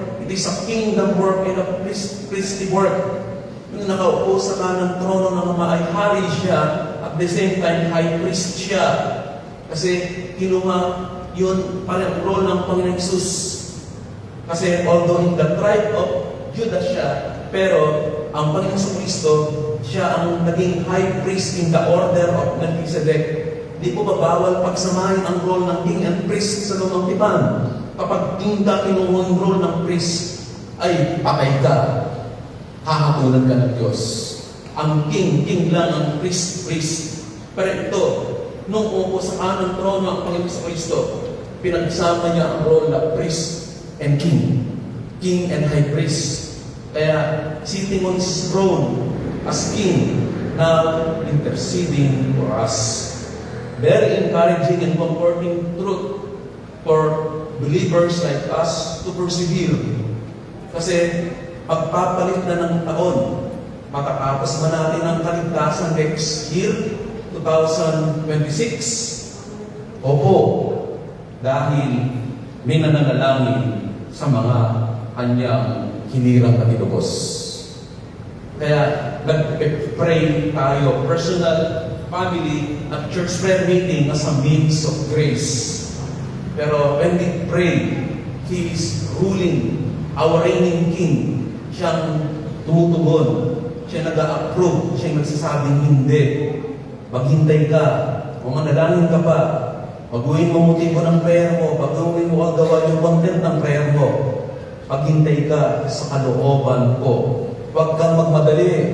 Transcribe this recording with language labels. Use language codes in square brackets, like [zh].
[en] It is a kingdom work and a priestly work. [tl] Yung nakaupo sa kanang trono ng Ama ay hari siya, [en] at the same time high priest [tl] siya. Kasi kinuha yun parang role ng Panginoong Hesus. [en] Kasi although in the tribe of Judah [tl] siya, pero ang Panginoong Kristo, siya ang naging [en] high priest in the order of Melchizedek. [tl] Di po ba bawal pagsamahin ang role ng king and priest sa lumang tipan? Kapag tinda kinuha yung role ng priest, ay patay ka. Hahatulan ka ng Diyos. Ang king lang, ang priest. Pero ito, nung upo sa kanang trono ang Panginoon Kristo, pinagsama niya ang role na [en] priest and king. King and high priest. Kaya, sitting on his throne as king, now interceding for us. Very encouraging and comforting truth for believers like us to persevere. [tl] Kasi, pagpapalit na ng taon, matatapos ba natin ang kaligtasan [en] next year, [tl] 2026? Opo, dahil may nananalangin sa mga kanyang hinirang na tinubos. Kaya nag-pray tayo, [en] personal, family, at church prayer meeting as a means of grace. Pero when we pray, He is ruling, our reigning King. [tl] Siyang tumutugon, siya nag-a-approve, siya nagsasabing hindi. Maghintay ka, kung manalangin ka pa, baguhin mo motibo ng prayer mo, baguhin mo ang gawa yung content ng prayer mo. Paghintay ka sa kalooban ko. Huwag kang magmadali.